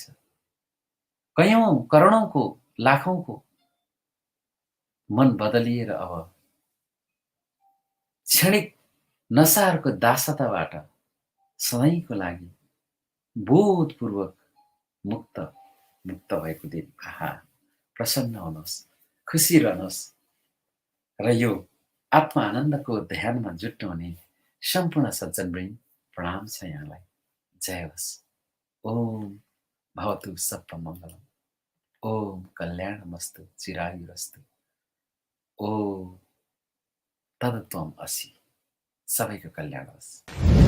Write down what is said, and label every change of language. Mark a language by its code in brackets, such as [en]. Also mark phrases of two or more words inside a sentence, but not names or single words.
[ne] कयौं करोडौंको लाखौंको मन बदलिएर अब क्षणिक नशाहरूको दासताबाट सधैँको लागि बोधपूर्वक मुक्त भएको दिन। आहा प्रसन्न हुनुहोस्, खुसी रहनुहोस् र यो आत्मा आनन्दको ध्यानमा जुट्नुहुने सम्पूर्ण सज्जनवृन्द प्रणाम छ यहाँलाई। जय होस्। [sa] ओम भवतु सर्वमङ्गलम्। ओम कल्याणमस्तु चिरायुरस्तु। ओम तदत्वम् असि। [ne] सबैको कल्याण होस्।